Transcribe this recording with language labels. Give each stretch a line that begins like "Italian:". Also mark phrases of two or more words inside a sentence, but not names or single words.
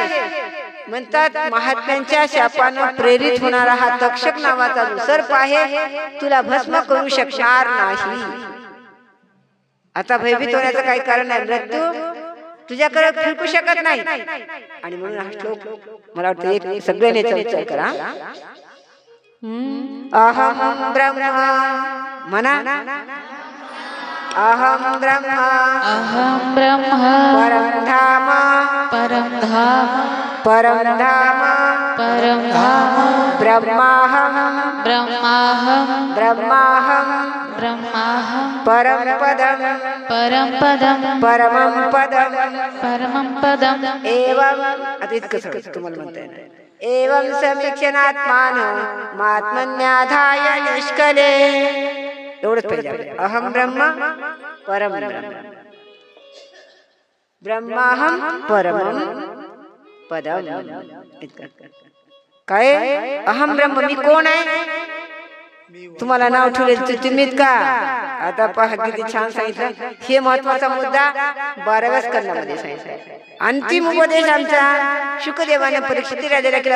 Marathi: म्हणतात महात्म्यांच्या शापानं प्रेरित होणारा हा तक्षक नावाचा जो सर्प आहे, तुला भस्म करू शकणार नाही. आता भयभीत होण्याचं काही कारण नाही, मृत्यू तुझ्याकडे फिरकू शकत नाही. आणि म्हणून हा श्लोक मला वाटतं एक सगळ्यांनी विचार करा.
Sanskrit: अहम ब्रह्म म्हणा, अहम ब्रह्म, अहम ब्रह्म, परम धाम, परम धाम, परम धाम, परम धाम, ब्रह्माहम, ब्रह्माहम, ब्रह्माहम, ब्रह्माहम, परम पदम, परम पदम, परमं पदम, परमं पदम. एवं,
Marathi: आता इतकं सगळं तुम्हाला म्हणता येणार.
Sanskrit: एवं समीक्षणात्मानं मात्मन्याधाय निष्कले.
Marathi: एवढंच पाहिजे.
Sanskrit: अहम ब्रह्म परम ब्रह्म, ब्रह्माहम परमं पदम.
Marathi: काय
Sanskrit: अहम ब्रह्म,
Marathi: मी कोण आहे, तुम्हाला नाव ठेवले तुम्हीत का? आता पहा किती छान सांगितलं. हे महत्वाचा मुद्दा 12व्या स्कंदामध्ये सांगितलं. अंतिम उपदेश आमचा शुकदेवाने परीक्षित राजाला केला.